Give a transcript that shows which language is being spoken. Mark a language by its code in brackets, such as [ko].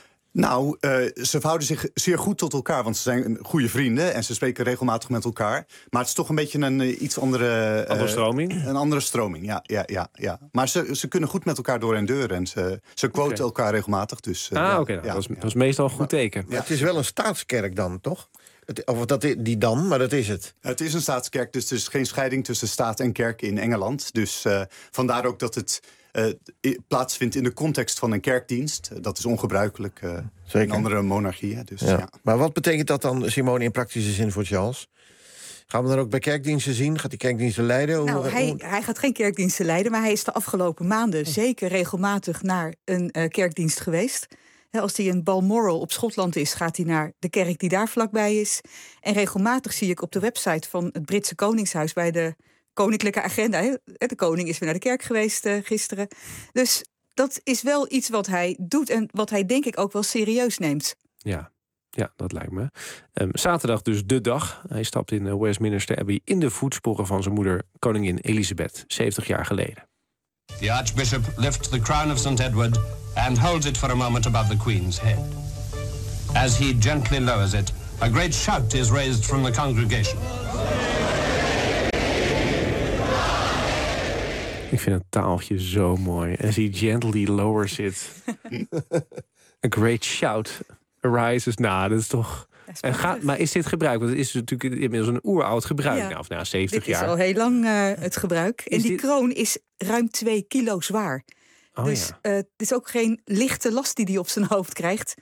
[nl] Nou, ze verhouden zich zeer goed tot elkaar. Want ze zijn goede vrienden. En ze spreken regelmatig met elkaar. Maar het is toch een beetje een iets andere... Andere stroming? Een andere stroming, ja. Maar ze kunnen goed met elkaar door en deur. En ze quoten elkaar regelmatig. Dus, Dat is meestal een goed teken. Ja. Het is wel een staatskerk dan, toch? Of dat die dan, maar dat is het. Het is een staatskerk, dus er is geen scheiding tussen staat en kerk in Engeland. Dus vandaar ook dat het plaatsvindt in de context van een kerkdienst. Dat is ongebruikelijk in andere monarchieën. Dus, ja. Maar wat betekent dat dan, Simone, in praktische zin voor Charles? Gaan we dan ook bij kerkdiensten zien? Gaat die kerkdiensten leiden? Nou, hij gaat geen kerkdiensten leiden, maar hij is de afgelopen maanden zeker regelmatig naar een kerkdienst geweest. Als hij in Balmoral op Schotland is, gaat hij naar de kerk die daar vlakbij is. En regelmatig zie ik op de website van het Britse Koningshuis bij de koninklijke agenda. De koning is weer naar de kerk geweest gisteren. Dus dat is wel iets wat hij doet en wat hij denk ik ook wel serieus neemt. Ja. Ja, dat lijkt me. Zaterdag dus de dag. Hij stapt in Westminster Abbey in de voetsporen van zijn moeder, koningin Elizabeth, 70 jaar geleden. [en] The Archbishop lifts the crown of St. Edward and holds it for a moment above the Queen's head. As he gently lowers it, a great shout is raised from the congregation. [nl] Ik vind het taaltje zo mooi. [en] As he gently lowers it, a great shout arises. [nl] Nou, dat is toch... Dat is en ga, maar is dit gebruik? Want het is natuurlijk inmiddels een oeroud gebruik. Ja. Nou, of na 70 dit jaar. Dit is al heel lang het gebruik. En is die dit... kroon is ruim 2 kilo zwaar. Oh, dus ja. Het is ook geen lichte last die hij op zijn hoofd krijgt.